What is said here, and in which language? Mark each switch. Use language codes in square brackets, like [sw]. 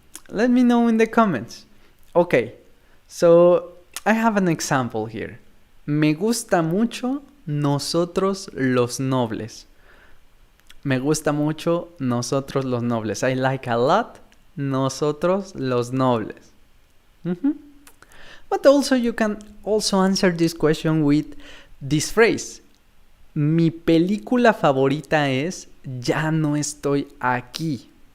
[en] Let me know in the comments. Okay, so I have an example here. [es] Me gusta mucho Nosotros los Nobles. Me gusta mucho Nosotros los Nobles. [en] I like a lot Nosotros los Nobles. But also you can also answer this question with this phrase. [es] Mi película favorita es Ya no estoy aquí.